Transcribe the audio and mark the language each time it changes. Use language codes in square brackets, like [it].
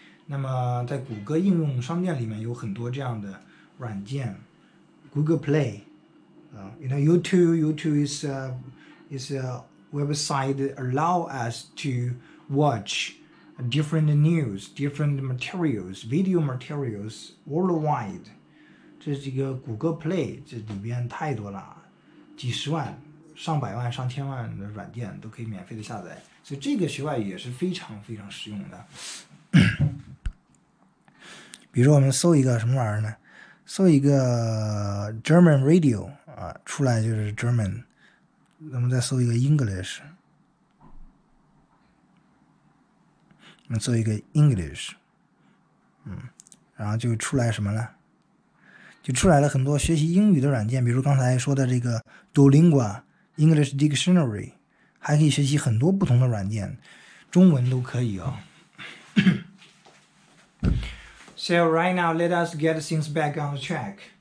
[zh] 那么在谷歌应用商店里面有很多这样的软件 [en] ，Google Play， YouTube is a website that allow us to watch different news, different materials, video materials worldwide. [zh] 这是一个谷歌 Play， 这里边太多了，几十万、上百万、上千万的软件都可以免费的下载，所以这个学外语也是非常非常实用的。比如说我们搜一个什么玩意儿呢？搜一个 German radio 啊，出来就是 German。我们再搜一个 English， 我们搜一个 English， 然后就出来什么了？就出来了很多学习英语的软件，比如刚才说的这个 Duolingo、English Dictionary， 还可以学习很多不同的软件，中文都可以哦。 [en] So right now, let us get things back on track.